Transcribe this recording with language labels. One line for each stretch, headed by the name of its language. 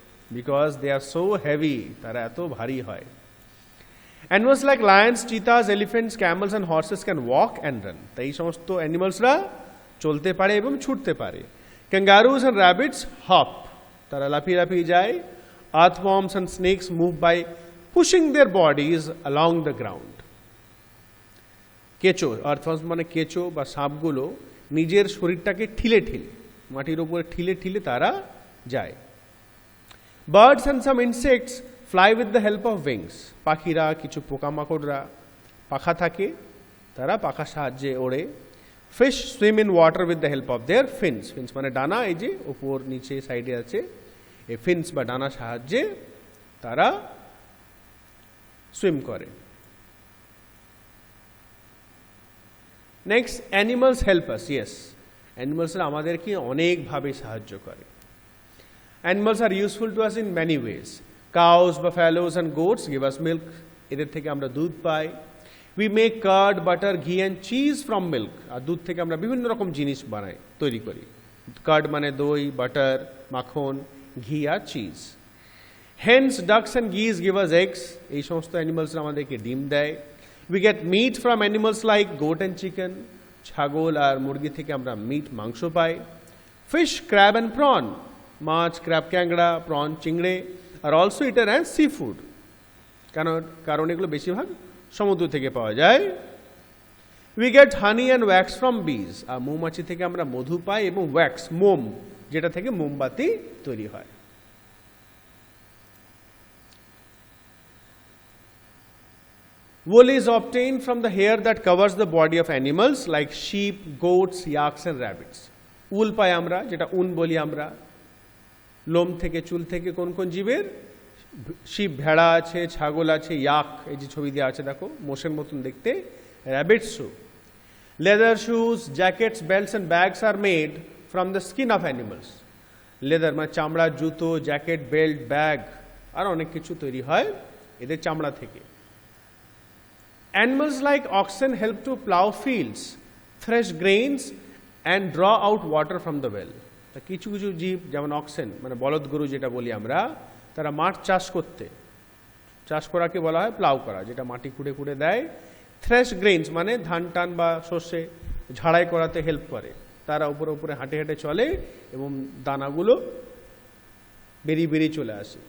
English: because they are so heavy,
Bangla: তারা এত ভারী হয়।
English: Animals like lions, cheetahs, elephants, camels and horses can walk and run.
Bangla: তাই এই সমস্ত অ্যানিমালসরা চলতে পারে এবং ছুটতে পারে।
English: Kangaroos and rabbits hop,
Bangla: তারা লাফিয়ে লাফিয়ে যায়।
English: Earthworms and snakes move by pushing their bodies along the ground.
Bangla: কেঁচো, আর্থওয়ার্মস মানে কেঁচো বা সাপগুলো নিজের শরীরটাকে ঠিলে ঠিলে, মাটির উপরে ঠিলে ঠিলে তারা যায়।
English: Birds and some insects fly with the help of wings.
Bangla: পাখিরা, কিছু পোকামাকড়রা পাখা থাকে, তারা পাখার সাহায্যে ওড়ে।
English: Fish swim in water with the help of their fins.
Bangla: Fins মানে ডানা, এই যে উপর নিচে সাইডে আছে, এই ফিন্স বা ডানা সাহায্যে তারা সুইম করে। Next,
English: Animals help us.
Bangla: Yes, অ্যানিমালসরা আমাদেরকে অনেকভাবে সাহায্য করে।
English: Animals are useful to us in many ways. Cows, buffaloes and goats give us milk.
Bangla: এদের থেকে আমরা দুধ পাই।
English: We make curd, butter, ghee and cheese from milk.
Bangla: আর দুধ থেকে আমরা বিভিন্ন রকম জিনিস বানাই, তৈরি করি। কার্ড মানে দই, বাটার, মাখন, ঘি আর cheese.
English: Hens, ducks and geese give us eggs.
Bangla: এই সমস্ত অ্যানিমালস আমাদেরকে ডিম দেয়।
English: We get meat from animals like goat and chicken.
Bangla: ছাগল আর মুরগি থেকে আমরা মিট, মাংস পাই।
English: Fish, crab and prawn.
Bangla: Much, crab, ক্যাংড়া, prawn, চিংড়ে are also eater as sea food. কারণ এগুলো বেশিরভাগ সমুদ্র থেকে পাওয়া যায়।
English: We get honey and wax from bees.
Bangla: আর মৌমাছি থেকে আমরা মধু পাই এবং ওয়্যাক্স, মোম, যেটা থেকে মোমবাতি তৈরি হয়।
English: Wool is obtained from the hair that covers the body of animals like sheep, goats, yaks and rabbits.
Bangla: উল পাই আমরা, যেটা উন বলি আমরা। লোম থেকে, চুল থেকে কোন কোন জীবের? শিপ, ভেড়া আছে, ছাগল আছে, ইয়াক, এই যে ছবি দেওয়া আছে দেখো, মোষের মতন দেখতে, র্যাবিটসও।
English: Leather shoes, jackets, belts and bags are made from the skin of animals.
Bangla: Leather মানে চামড়ার জুতো, জ্যাকেট, বেল্ট, ব্যাগ আর অনেক কিছু তৈরি হয় এদের চামড়া থেকে।
English: Animals like oxen help to plow fields, thresh grains and draw out water from the well.
Bangla: তা কিছু কিছু জীব যেমন অক্সেন মানে বলদ গরু যেটা বলি আমরা, তারা মাঠ চাষ করাকে বলা হয় প্লাউ করা, যেটা মাটি খুঁড়ে খুঁড়ে দেয়। থ্রেশ গ্রেইনস মানে ধান টান বা শস্যে ঝাড়াই করাতে হেল্প করে। তারা উপরে উপরে হাঁটে হাঁটে চলে এবং দানাগুলো বেরিয়ে বেরিয়ে চলে আসে।